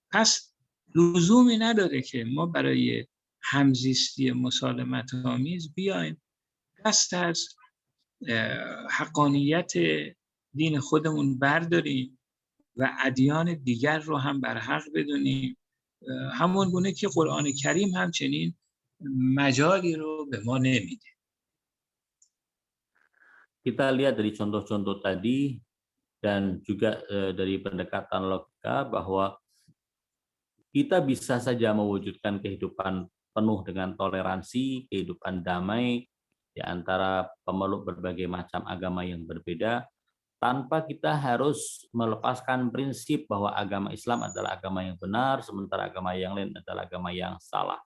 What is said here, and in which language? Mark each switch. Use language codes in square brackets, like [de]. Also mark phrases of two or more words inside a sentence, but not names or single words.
[fa] پس لزومی نداره که ما برای همزیستی مسالمت‌آمیز بیایم دست از حقانیت دین خودمون برداریم و ادیان دیگر رو هم بر حق بدونیم، همون گونه که قرآن کریم همچنین مجالی رو به ما نمیده. [id] Kita lihat dari contoh-contoh tadi dan juga dari pendekatan logika bahwa kita bisa saja mewujudkan kehidupan penuh dengan toleransi, kehidupan damai di antara pemeluk berbagai macam agama yang berbeda, tanpa kita harus melepaskan prinsip bahwa agama Islam adalah agama yang benar, sementara agama yang lain adalah agama yang salah.